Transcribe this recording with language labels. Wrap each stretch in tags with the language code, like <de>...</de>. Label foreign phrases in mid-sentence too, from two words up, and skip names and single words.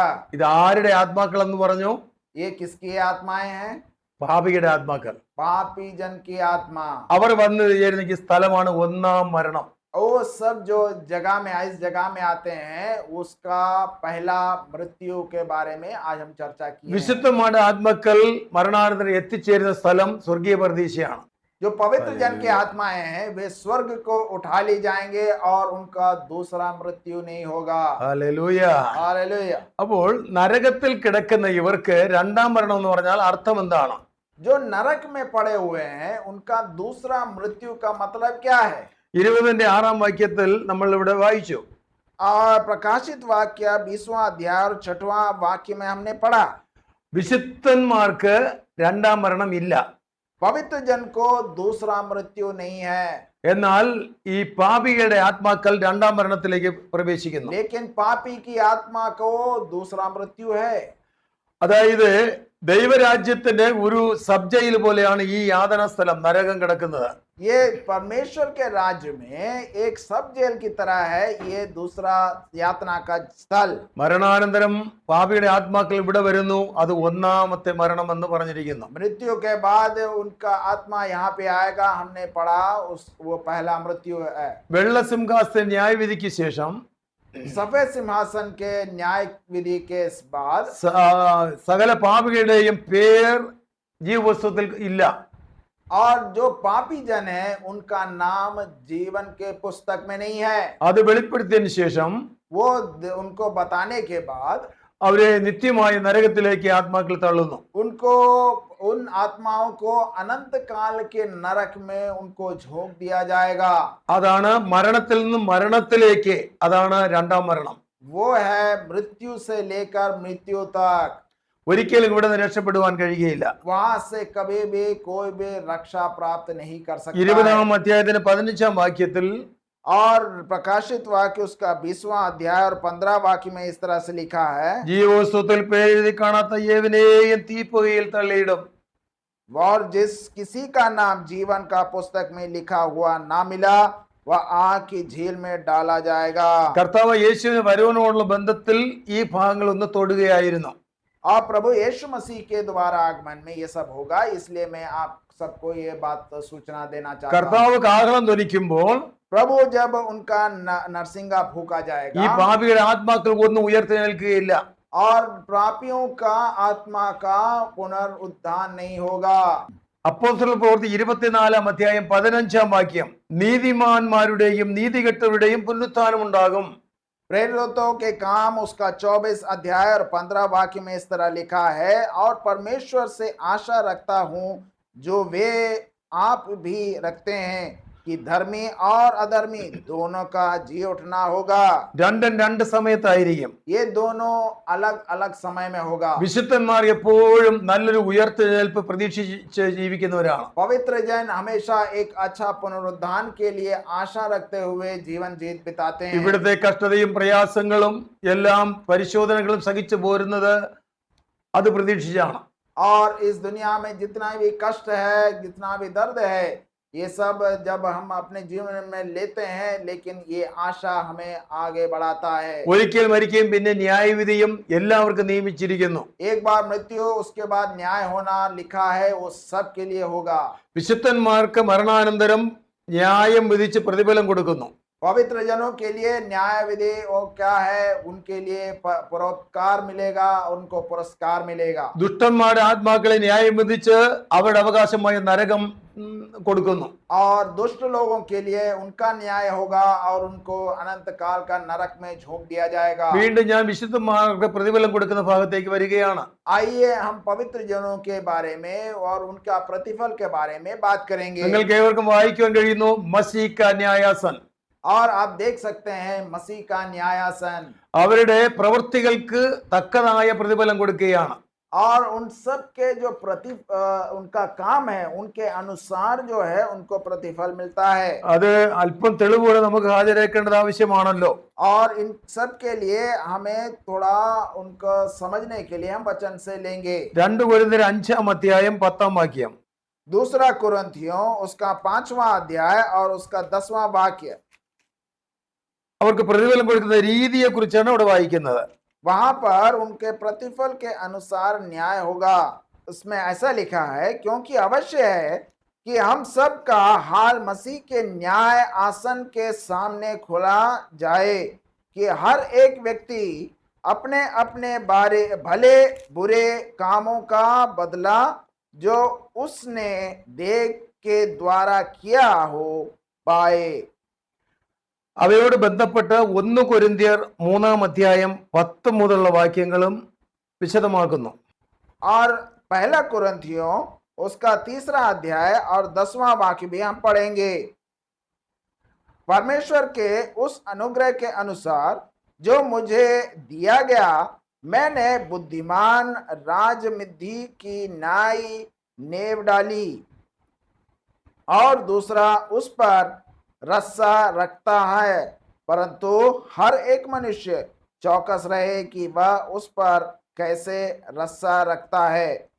<ml>ഇത് ആരുടെ ആത്മാക്കൾ എന്ന് പറഞ്ഞു?</ml> <hi>ये किसकी आत्माएं हैं?</hi> <ml>പാപിയുടെ ആത്മാക്കൾ.</ml> <hi>पापी जन की आत्मा.</hi> <ml>അവർ വന്നു ചേരുന്ന ഈ സ്ഥലമാണ് ഒന്നാം മരണം.</ml> <hi>वो सब जो जगह में इस जगह में आते हैं उसका पहला मृत्यु के बारे में आज हम चर्चा की.</hi> <ml>വിശുദ്ധന്മാരുടെ ആത്മാക്കൾ മരണാനന്തരം എത്തിച്ചേരുന്ന സ്ഥലം സ്വർഗീയ പരദീസയാണ്.</ml> <hi>जो पवित्र जन की आत्माएं हैं वे स्वर्ग को उठा ली जाएंगे और उनका दूसरा मृत्यु नहीं होगा.</hi> <ml>ഹല്ലേലൂയ.</ml> <hi>हालेलुया.</hi> <ml>അപ്പോൾ നരകത്തിൽ കിടക്കുന്ന ഇവർക്ക് രണ്ടാം മരണം എന്ന് പറഞ്ഞാൽ അർത്ഥം എന്താണ്?</ml> <hi>जो नरक में पड़े हुए हैं उनका दूसरा मृत्यु का मतलब क्या है?</hi> <ml>20-6 വാക്യത്തിൽ നമ്മൾ ഇവിടെ വായിച്ചു.</ml> <hi>और प्रकाशित वाक्य 20वां अध्याय और 6वां वाक्य में हमने पढ़ा</hi> <ml>വിശുദ്ധന്മാർക്ക് രണ്ടാം മരണം ഇല്ല.</ml> <hi>पवित्र जन को दूसरा मृत्यु नहीं है.</hi> <ml>എന്നാൽ ഈ പാപിയുടെ ആത്മാക്കൾ രണ്ടാം മരണത്തിലേക്ക് പ്രവേശിക്കുന്നു.</ml> <hi>लेकिन पापी की आत्मा को दूसरा मृत्यु है.</hi> <ml>അതായത് ദൈവരാജ്യത്തിന്റെ ഒരു</ml> <en>sub jail</en> <ml>പോലെയാണ് ഈ യാതന സ്ഥലം, നരകം കിടക്കുന്നത്.</ml> <hi>ये परमेश्वर के राज्य में एक</hi> <en>sub jail</en> <hi>की तरह है ये दूसरा यातना का स्थल.</hi> <ml>മരണാനന്തരം പാപിയുടെ ആത്മാക്കൾ ഇവിടെ വരുന്നു. അത് ഒന്നാമത്തെ മരണം എന്ന് പറഞ്ഞിരിക്കുന്നു.</ml> <hi>मृत्यु के बाद उनका आत्मा यहाँ पे आएगा. हमने पढ़ा वो पहला मृत्यु है.</hi> <ml>വെള്ളസിംഹാസന ന്യായവിധിക്ക് ശേഷം</ml> <hi>सफेद सिंहासन के न्याय विधि के बाद</hi> <ml>സകല പാപികളുടെയും പേർ ജീവപുസ്തകത്തിൽ ഇല്ല.</ml> <hi>और जो पापी जन है उनका नाम जीवन के पुस्तक में नहीं है.</hi> <ml>അത് വെളിപ്പെടുത്തിയതിനു ശേഷം</ml> <hi>वो उनको बताने के बाद</hi> <ml>അവരെ നിത്യമായ നരകത്തിലേക്ക് ആത്മാക്കൾ തള്ളുന്നു.</ml> <hi>उनको उन आत्माओं को अनंत काल के नरक में उनको झोंक दिया जाएगा.</hi> <ml>അതാണ് മരണത്തിൽ നിന്നും മരണത്തിലേക്ക്, അതാണ് രണ്ടാം മരണം.</ml> <hi>वो है मृत्यु से लेकर मृत्यु तक.</hi> <ml>ഒരിക്കലും ഇവിടെ നിന്ന് രക്ഷപ്പെടുവാൻ കഴിയുകയില്ല.</ml> <hi>वहां से कभी भी कोई भी रक्षा प्राप्त नहीं कर सकता.</hi> <ml>20-ാം അധ്യായത്തിന്റെ 15-ാം വാക്യത്തിൽ</ml> <hi>और प्रकाशित वाक्य उसका 20वां अध्याय और 15 वाक्य में इस तरह से लिखा है.</hi> <ml>ജീവപുസ്തകത്തിൽ പേരെഴുതി കാണാത്ത ഏവനെയും തീപ്പൊയ്യിൽ തള്ളിയിടും.</ml> <hi>और जिस किसी का नाम जीवन का पुस्तक में लिखा हुआ ना मिला वह आग की झील में डाला जाएगा.</hi> <ml>കർത്താവ് യേശുവിന്റെ വരവിനോടുള്ള ബന്ധത്തിൽ ഈ ഭാഗങ്ങൾ ഒന്ന് തൊടുകയായിരുന്നു.</ml> <hi>और प्रभु यीशु मसीह के द्वारा आगमन में ये सब होगा. इसलिए मैं आप सबको ये बात सूचना देना चाहता हूं.</hi> <ml>കർത്താവ് കാഹളം ധ്വനിക്കുമ്പോൾ</ml> <hi>प्रभु जब उनका नरसिंगा फूका</hi> <ml>ഈ</ml> <hi>जाएगा</hi> <ml>പാപിയുടെ ആത്മാക്കൾ ഒന്നും ഉയർത്തെഴുന്നേൽക്കുകയില്ല.</ml> <hi>और पापियों का आत्मा का पुनरुत्थान नहीं होगा।</hi> <ml>അപ്പോസ്തല പ്രവൃത്തി 24-15 നീതിമാന്മാരുടെയും നീതികെട്ടവരുടെയും പുനരുത്ഥാനം ഉണ്ടാകും.</ml> <hi>प्रेरितों के काम उसका 24 अध्याय और 15 वाक्य में इस तरह लिखा है, और परमेश्वर से आशा रखता हूं जो वे आप भी रखते हैं कि धर्मी और अधर्मी दोनों का जी उठना होगा।</hi> <ml>രണ്ടും രണ്ട് സമയത്തായിരിക്കും.</ml> <hi>ये दोनों अलग अलग समय में होगा।</hi> <ml>വിശുദ്ധന്മാർ എപ്പോഴും നല്ലൊരു ഉയർത്തെഴുന്നേൽപ്പ് പ്രതീക്ഷിച്ച് ജീവിക്കുന്നവരാണ്.</ml> <hi>पवित्र जन हमेशा एक अच्छा पुनरुत्थान के लिए आशा रखते हुए जीवन बिताते हैं।</hi> <ml>ഇവിടുത്തെ കഷ്ടതയും പ്രയാസങ്ങളും എല്ലാം പരിശോധനകളും സഹിച്ചു പോരുന്നത് അത് പ്രതീക്ഷിച്ചാണ്.</ml> <hi>और इस दुनिया में जितना भी कष्ट है, जितना भी दर्द है, ये सब जब हम अपने जीवन में लेते हैं, लेकिन ये आशा हमें आगे बढ़ाता है।</hi> <ml>ഒരിക്കൽ മരിക്കുകയും പിന്നെ ന്യായവിധിയും എല്ലാവർക്കും നിയമിച്ചിരിക്കുന്നു.</ml> <hi>एक बार मृत्यु, उसके बाद न्याय होना लिखा है, वो सब के लिए होगा।</hi> <ml>വിശുദ്ധന്മാർക്ക് മരണാനന്തരം ന്യായം വിധിച്ച് പ്രതിഫലം കൊടുക്കുന്നു.</ml> <hi>पवित्र जनों के लिए न्याय विधि वो क्या है, उनके लिए पुरस्कार मिलेगा, उनको पुरस्कार मिलेगा।</hi> <ml>ദുഷ്ടന്മാരുടെ ആത്മാക്കളെ ന്യായം വിധിച്ച് അവരുടെ അവകാശമായ നരകം കൊടുക്കുന്നു.</ml> <hi>और दुष्ट लोगों के लिए उनका न्याय होगा और उनको अनंत काल का नरक में झोंक दिया जाएगा।</hi> <ml>വീണ്ടും ഞാൻ വിശുദ്ധന്മാർക്ക് പ്രതിഫലം കൊടുക്കുന്ന ഭാഗത്തേക്ക് വരികയാണ്.</ml> <hi>आइए हम पवित्र जनों के बारे में और उनका प्रतिफल के बारे में बात करेंगे।</hi> <ml>നിങ്ങൾക്ക് ഏവർക്കും വായിക്കുവാൻ കഴിയുന്നു</ml> <hi>मसीह न्यायासन. और आप देख सकते हैं मसीह का न्यायासन।</hi> <ml>അവരുടെ പ്രവൃത്തികൾക്ക് തക്കതായ പ്രതിഫലം കൊടുക്കുകയാണ്.</ml> <hi>और उन सब के जो उनका काम है, उनके अनुसार जो है उनको प्रतिफल मिलता है।</hi> <ml>അത് അല്പം തെളിവോടെ നമുക്ക് ഹാജരാക്കേണ്ടത് ആവശ്യമാണല്ലോ.</ml> <hi>और इन सब के लिए हमें थोड़ा उनको समझने के लिए हम वचन से लेंगे।</hi> <ml>2 കൊരിന്ത്യർ 5-10</ml> <hi>दूसरा कुरिन्थियों उसका 5वां अध्याय और उसका 10वां वाक्य।</hi> <ml>അവർക്ക് പ്രതിഫലം കൊടുക്കുന്ന രീതിയെ കുറിച്ചാണ് ഇവിടെ വായിക്കുന്നത്.</ml> <hi>वहां पर उनके प्रतिफल के अनुसार न्याय होगा। उसमें ऐसा लिखा है, क्योंकि अवश्य है कि हम सब का हाल मसीह के न्याय आसन के सामने खोला जाए, कि हर एक व्यक्ति अपने अपने बारे भले बुरे कामों का बदला जो उसने देह के द्वारा किया हो पाए।</hi> <ml>അവയോട് ബന്ധപ്പെട്ട് 1 കൊരിന്ത്യർ 3-10 മുതലുള്ള വാക്യങ്ങളും വിശദമാക്കുന്നു.</ml> <hi>और पहला कुरिन्थियों उसका 3रा अध्याय और 10वां वाक्य भी हम पढ़ेंगे। परमेश्वर के उस अनुग्रह के अनुसार जो मुझे दिया गया, मैंने बुद्धिमान राजमिद्धि की नाई नेव डाली, और दूसरा उस पर रस्सा रखता है, परंतु हर एक मनुष्य चौकस रहे कि वह उस पर कैसे रस्सा रखता है।</hi>